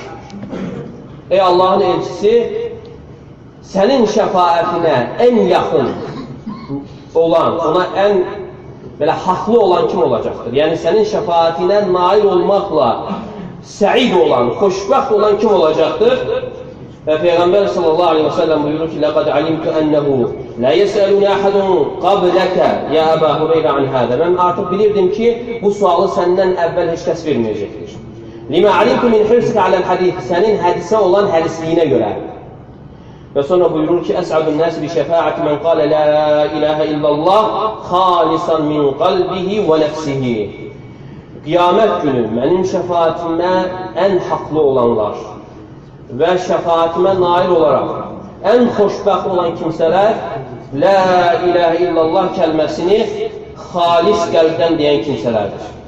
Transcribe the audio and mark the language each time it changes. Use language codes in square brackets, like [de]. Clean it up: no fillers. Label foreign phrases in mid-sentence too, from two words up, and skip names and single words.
[az] Ey Allahın elçisi, sənin şəfaətinə ən yaxın olan, ona ən belə haqlı olan kim olacaqdır? Yəni, sənin şəfaətinə nail olmaqla səid olan, xoşbəxt olan kim olacaqdır? Və Peyğəmbər [ar] صلى الله عليه وسلم [az] buyurur ki, [ar] لَقَدْ عَلِمْتُ أَنَّهُ لَا يَسْأَلُنَ أَحَدٌ قَبْلَكَ يَا أَبَا هُرَيْرَ عَنْ هَذَا. [az] Mən artıq bilirdim ki, bu sualı səndən əvvəl heç kəs verməyəcəkdir. [ar] لِمَا عَلِمْتُ مِنْ حِرْسِكَ عَلَى الْحَدِيثِ. [az] Sənin hədisə olan hədisliyinə görə. Və sonra buyurur ki, [ar] أَسْعَدُ النَّاسِ بِشَفَاعَةِ مَنْ قَالَ لَا إِلَهَ إِلَّا اللّٰهِ خَالِصًا مِنْ قَلْبِهِ وَنَفْسِهِ. [az] Qiyamət günü mənim şəfaatimə ən haqlı olanlar və şəfaatimə nail olaraq ən xoşbəxt olan kimsələr [ar] لا إله إلا الله [az] kəlməsini xalis qəlbdən deyən kimsələrdir.